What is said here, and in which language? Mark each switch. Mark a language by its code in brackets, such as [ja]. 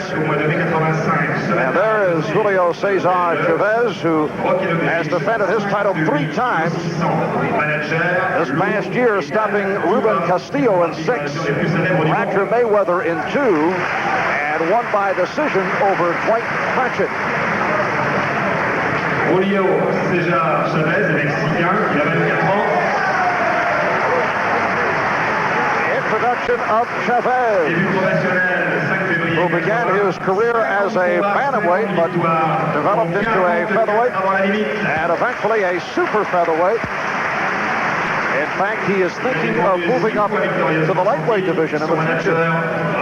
[en] And there is Julio Cesar Chavez, who has defended his title 3 times. This past year, stopping Ruben Castillo in 6, Roger Mayweather in 2, and won by decision over Dwight Pratchett. [fr] Julio César Chavez est mexicain, il a 24 ans. [en] Introduction of Chavez, who began his career as a bantamweight, but developed into a featherweight, and eventually a super featherweight. In fact, he is thinking of moving up to the lightweight division in the future.